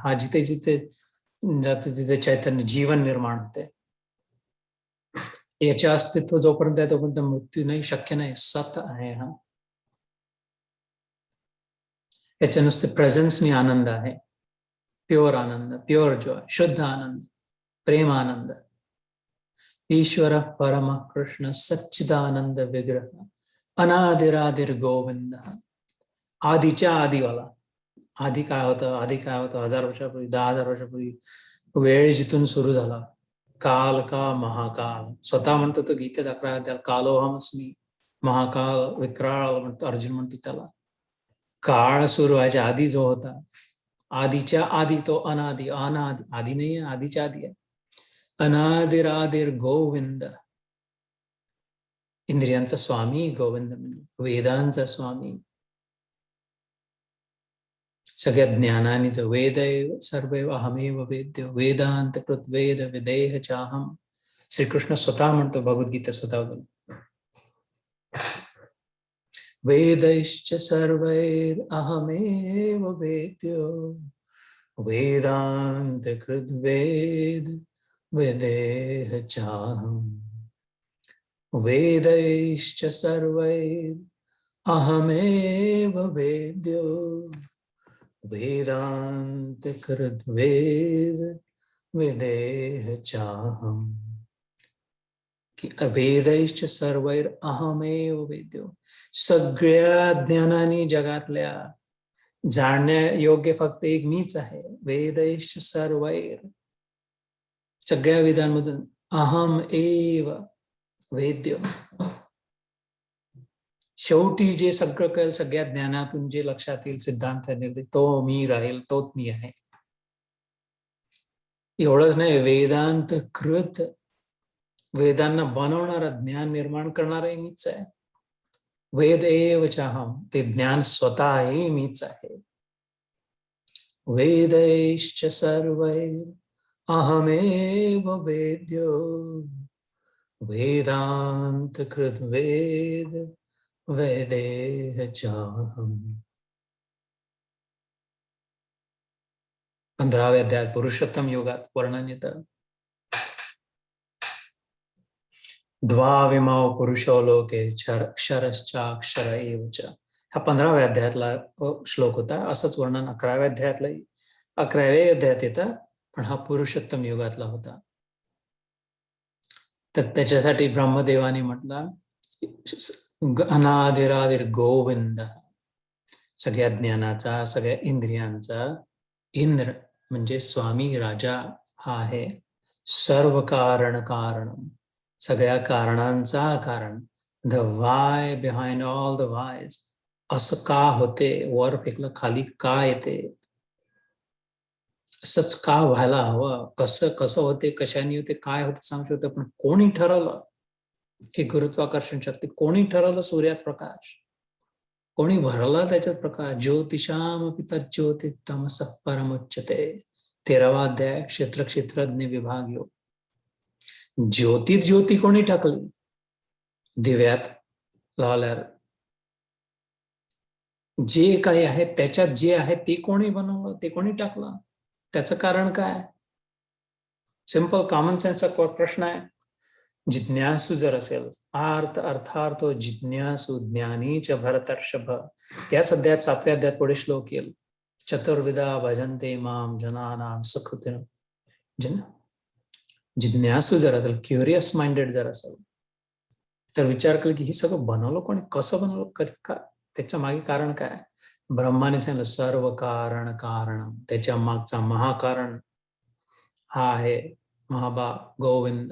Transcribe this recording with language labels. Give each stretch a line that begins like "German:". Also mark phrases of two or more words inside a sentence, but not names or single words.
Marathi: हा जिथे जिथे जाते तिथे चैतन्य जीवन निर्माण होते. याचे अस्तित्व जोपर्यंत आहे तोपर्यंत मृत्यू नाही, शक्य नाही, सत आहे हा. याच्या नुसते प्रेझेन्सनी आनंद आहे, प्युअर आनंद,
English: pure joy,
Marathi: शुद्ध आनंद, प्रेम आनंद.
Sanskrit: ईश्वर परम कृष्ण सच्चिदानंद विग्रह अनादिरादिर गोविंद.
Marathi: आधीच्या आधीवाला. आधी काय होतं? 1000 वर्षापूर्वी, 10,000 वर्षापूर्वी वेळ जिथून सुरू झाला. काल का महाकाल, स्वतः म्हणतो तो गीतेत 11 अध्यायात, कालोहमस्मी, महाकाल विक्राळ म्हणतो अर्जुन म्हणतो त्याला. काळ सुरू व्हायच्या आधी जो होता, आधीच्या आधी, तो अनादि, आधी नाही आहे, आधीच्या आधी आहे.
Sanskrit: अनादिरादिर गोविंद,
Marathi: इंद्रियांचा स्वामी गोविंद, म्हणजे वेदांचा स्वामी, सगळ्या ज्ञानानीच.
Sanskrit: वेदैव सर्वैव अहमेव वेद्यो वेदांत कृत वेद विदेह चाहम.
Marathi: श्रीकृष्ण स्वतः म्हणतो भगवद्गीता स्वतः,
Sanskrit: वेदैश्च सर्वैर अहमेव वेद्यो वेदांत कृत वेद विदेह चाहम. वेदैश्च सर्वैर अहमेव वेद्यो वेदांत कृत वेद विदेह चाहम. की वेदैश्च सर्वैर अहमेव वेद्यो.
Marathi: सगळ्या ज्ञानाने जगातल्या जाणण्या योग्य फक्त एक मीच आहे.
Sanskrit: वेदैश्च सर्वैर,
Marathi: सगळ्या वेदांमधून
Sanskrit: अहम एव वेद्य.
Marathi: शेवटी जे सगळं कळेल, सगळ्या ज्ञानातून जे लक्षात येईल, सिद्धांत निर्देश, तो मी राहील, तोच मी आहे. एवढंच नाही,
Sanskrit: वेदांत कृत,
Marathi: वेदांना बनवणारा, ज्ञान निर्माण करणाराही मीच आहे.
Sanskrit: वेद एव चाहम,
Marathi: ते ज्ञान स्वतःही मीच आहे.
Sanskrit: वेदैश्च सर्वैर अहमेव वेद्यो वेदांत कृत वेद वेदेह चाहम.
Marathi: 15व्या अध्यायात पुरुषोत्तम योगात वर्णन येतं.
Sanskrit: द्वाविमौ पुरुषो लोके क्षरश्चाक्षर एव च.
Marathi: हा 15व्या अध्यायातला श्लोक होता. असंच वर्णन 11व्या अध्यायातलंही 11व्या अध्यायात येतं, पण हा पुरुषोत्तम युगातला होता. तर त्याच्यासाठी ब्रह्मदेवाने म्हटलं
Sanskrit: अनादिरादिर गोविंद,
Marathi: सगळ्या ज्ञानाचा, सगळ्या इंद्रियांचा इंद्र म्हणजे स्वामी राजा हा आहे.
Sanskrit: सर्व कारण कारण,
Marathi: सगळ्या कारणांचा कारण.
English: the why behind all the whys.
Marathi: असं का होते, वर फेकलं खाली का येते, असंच का व्हायला हवं, कसं कसं होते, कशाने होते, काय होते सांगू शकतो, पण कोणी ठरवलं की गुरुत्वाकर्षण शक्ती, कोणी ठरवलं सूर्यात प्रकाश, कोणी भरला त्याच्यात प्रकाश.
Sanskrit: ज्योतिषाम पिता ज्योति तमस परमुच्यते.
Marathi: 13वा अध्याय क्षेत्र क्षेत्रज्ञ विभाग योग. ज्योतीत ज्योती कोणी टाकली, दिव्यात लावल्यावर जे काही आहे त्याच्यात जे आहे ते कोणी बनवलं, ते कोणी टाकलं, त्याचं कारण काय? सिंपल कॉमन सेन्सचा प्रश्न आहे. जिज्ञासू जर असेल,
Sanskrit: अर्थार्थो जिज्ञासू ज्ञानीच भरतर्षभ.
Marathi: त्याच अध्यायात 7व्या अध्यायात पुढे श्लोक येईल.
Sanskrit: चतुर्विधा भजन्ते माम जनानाम सुकृतिन.
Marathi: जिज्ञासू जर असेल,
English: curious minded
Marathi: जर असेल, तर विचार केला की हे सगळं बनवलं कोणी, कसं बनवलं, का, त्याच्या मागे कारण काय? ब्रह्माने सांगितलं
Sanskrit: सर्व कारण कारण.
Marathi: त्याच्या मागचा महाकारण हा आहे महाबा गोविंद.